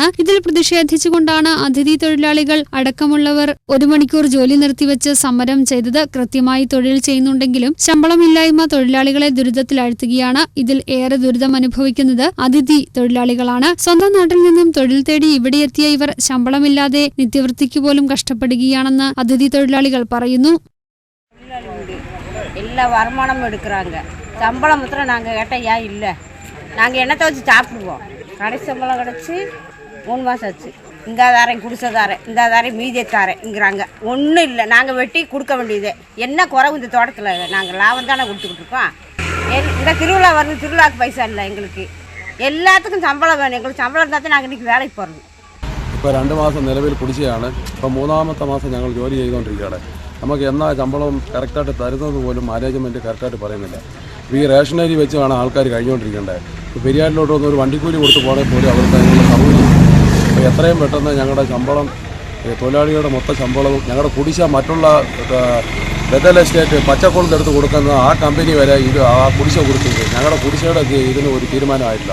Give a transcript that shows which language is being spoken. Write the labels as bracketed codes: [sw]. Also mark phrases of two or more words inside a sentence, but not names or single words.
[ml] ഇതിൽ പ്രതിഷേധിച്ചുകൊണ്ടാണ് അതിഥി തൊഴിലാളികൾ അടക്കമുള്ളവർ 1 മണിക്കൂർ ജോലി നിർത്തിവെച്ച് സമരം ചെയ്തത്. കൃത്യമായി തൊഴിൽ ചെയ്യുന്നുണ്ടെങ്കിലും ശമ്പളമില്ലായ്മ തൊഴിലാളികളെ ദുരിതത്തിലാഴ്ത്തുകയാണ്. ഇതിൽ ഏറെ ദുരിതം അനുഭവിക്കുന്നത് അതിഥി തൊഴിലാളികളാണ്. സ്വന്തം നാട്ടിൽ നിന്നും തൊഴിൽ തേടി ഇവിടെയെത്തിയ ഇവർ ശമ്പളമില്ലാതെ നിത്യവൃത്തിക്ക് പോലും കഷ്ടപ്പെടുകയാണെന്ന് അതിഥി തൊഴിലാളികൾ പറയുന്നു. [ta] எல்லா வருமானமும் எடுக்கிறாங்க. சம்பளம் மாத்திரம் நாங்கள் கேட்டால் ஏன் இல்லை, நாங்கள் எண்ணத்தை வச்சு சாப்பிடுவோம். கடைசி சம்பளம் கிடச்சி 3 மாதம் ஆச்சு. இந்த தாரேன் குடிசதாரேன், இந்த தாரேன் மீதியத்தாரேங்கிறாங்க. ஒன்றும் இல்லை, நாங்கள் வெட்டி கொடுக்க வேண்டியது. என்ன குறவு இந்த தோட்டத்தில்? நாங்கள் லாபம் தானே கொடுத்துக்கிட்டு இருக்கோம். இந்த திருவிழா வருது, திருவிழாவுக்கு பைசா இல்லை எங்களுக்கு. எல்லாத்துக்கும் சம்பளம் வேணும். எங்களுக்கு சம்பளம் இருந்தால் தான் நாங்கள் இன்றைக்கி வேலைக்கு പോരുന്നു. [ml] ഇപ്പോൾ 2 മാസം നിലവിൽ കുടിശ്ശികയാണ്. ഇപ്പോൾ 3ാമത്തെ മാസം ഞങ്ങൾ ജോലി ചെയ്തുകൊണ്ടിരിക്കുകയാണ്. നമുക്ക് എന്നാ ശമ്പളം കറക്റ്റായിട്ട് തരുന്നത് പോലും മാനേജ്മെൻറ്റ് കറക്റ്റായിട്ട് പറയുന്നില്ല. ഈ റേഷനരി വെച്ച് വേണം ആൾക്കാർ കഴിഞ്ഞുകൊണ്ടിരിക്കേണ്ടത്. ഇപ്പോൾ പെരിയാറിലോട്ട് വന്ന് ഒരു വണ്ടിക്കൂലി കൊടുത്ത് പോകണമെങ്കിൽ പോലും അവർക്ക് അതിനുള്ള സൗകര്യം. അപ്പോൾ എത്രയും പെട്ടെന്ന് ഞങ്ങളുടെ ശമ്പളം, തൊഴിലാളികളുടെ മൊത്തം ശമ്പളവും ഞങ്ങളുടെ കുടിശ്ശിക മറ്റുള്ള ബദൽ എസ്റ്റേറ്റ് പച്ചക്കുളത്തെടുത്ത് കൊടുക്കുന്ന ആ കമ്പനി വരെ ആ കുടിശ്ശിക കൊടുത്തിട്ട് ഞങ്ങളുടെ കുടിശ്ശികയുടെ ഇതിന് ഒരു തീരുമാനമായിട്ടില്ല.